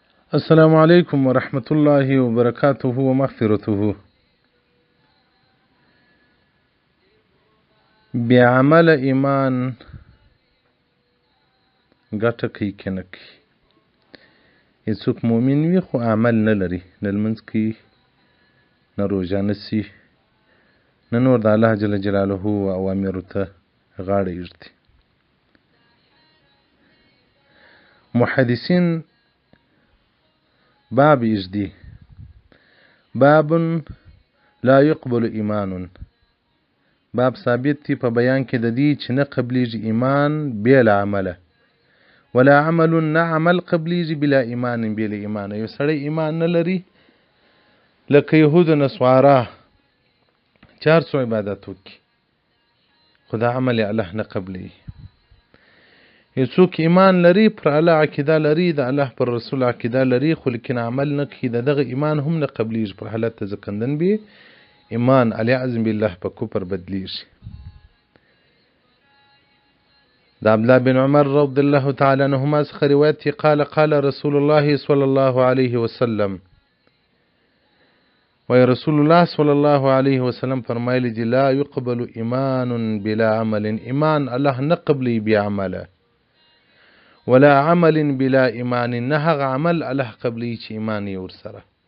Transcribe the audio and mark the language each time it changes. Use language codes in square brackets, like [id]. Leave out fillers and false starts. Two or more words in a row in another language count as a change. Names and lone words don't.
[ar] السلام عليكم ورحمة الله وبركاته ومغفرته. [ps] بعمل ایمان ګټه کوي که نه کوي. هیڅوک مؤمن وي خو عمل نه لري، نه لمونځ کوي، نه روژه نیسي، نه نور د الله جل جلاله اوامرو ته غاړه ایږدي. محدثین باب ایږدي، [ar] باب لا يقبل ایمان، [ps] باب ثابت دی په بیان کې د دې چې نه قبلیږي ایمان بې له عمله، [ar] ولا عمل [ps] نه عمل قبلیږي [ar] بلا ایمان [ps] بې له ایمانه. یو سړی ایمان نه لري لکه یهود و نصوارا چې هر څو عبادت وکړي خو دا عمل یې الله نه قبلوي. یو څوک ایمان لري، پر الله عقیده لري، د الله پر رسول عقیده لري، خو لیکن عمل نه کوي، د دغه ایمان هم نه قبلیږي، پر حالت ته ځکندن بي ایمان الیعظم بالله په کفر بدلیږي. د عبدالله بن عمر [ar] رضی الله تعالی عنهما [ps] څخه روایت دی، [ar] قال قال رسول الله صلی الله علیه وسلم، [ps] وی [ar] رسول الله صلی الله علیه وسلم [ps] فرمایلی دی، [ar] لا يقبل ایمان بلا عمل، [ps] ایمان الله نه قبلی بی عمله، [ar] ولا عمل بلا ایمان، [ps] نه هغه عمل الله قبلی چې ایمان یې ورسره.